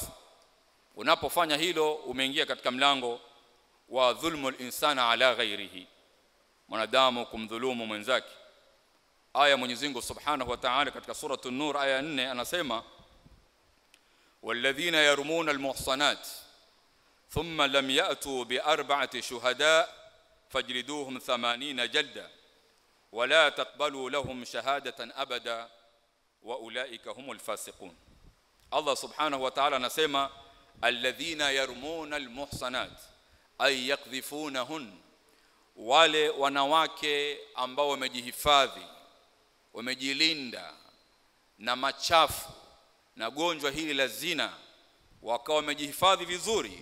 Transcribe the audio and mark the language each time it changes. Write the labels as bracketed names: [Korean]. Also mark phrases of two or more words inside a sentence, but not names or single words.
[Swahili] Unapofanya hilo, umeingia katika mlango wa [Arabic] ظلم الإنسان على غيره, [Swahili] mwanadamu kumdhulumu mwenzake. Aya Mwenyezi Mungu [Arabic] سبحانه وتعالى [Swahili] katika sura An-Nur aya 4 anasema, [Arabic] والذين يرمون المحصنات ثم لم يأتوا بأربعة شهداء فاجلدوهم ثمانين جلدة ولا تقبلوا لهم شهادة أبدا وأولئك هم الفاسقون. [Swahili] Allah [Arabic] سبحانه وتعالى [Swahili] anasema, [Arabic] الذين يرمون المحصنات أي يقذفونهن, [Swahili] wale wanawake ambao wamejihifadhi, wamejilinda na machafu na gonjwa hili la zina, wakawa wamejihifadhi vizuri.